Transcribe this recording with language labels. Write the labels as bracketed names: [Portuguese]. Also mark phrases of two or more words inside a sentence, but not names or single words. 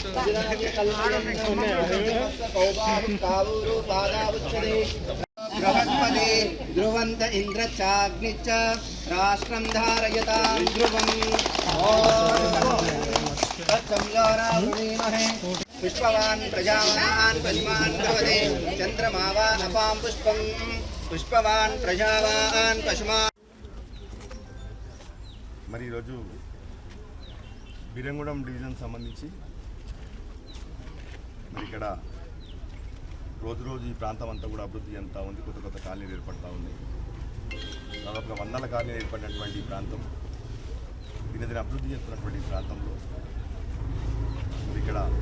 [Sanskrit] बृहस्पति ध्रुवन्त इन्द्रच्चाग्निश्च राष्ट्रं धारयतां ध्रुवम् तत्संयोरावृणीमहे पुष्पवान् प्रजावान् पद्मान् भवति चन्द्रमा वा अपां पुष्पम् पुष्पवान् प्रजावान् पशुमान्. [Telugu] మరి ఈరోజు బీరంగూడెం డివిజన్ సంబంధించి మరి ఇక్కడ రోజు ఈ ప్రాంతం అంతా కూడా అభివృద్ధి చెందుతూ ఉంది. కొత్త కాలనీలు ఏర్పడుతూ ఉంది. దాదాపుగా 100 కాలనీలు ఏర్పడినటువంటి ఈ ప్రాంతం, దినదిన అభివృద్ధి చెందుతున్నటువంటి ఈ ప్రాంతంలో మరి ఇక్కడ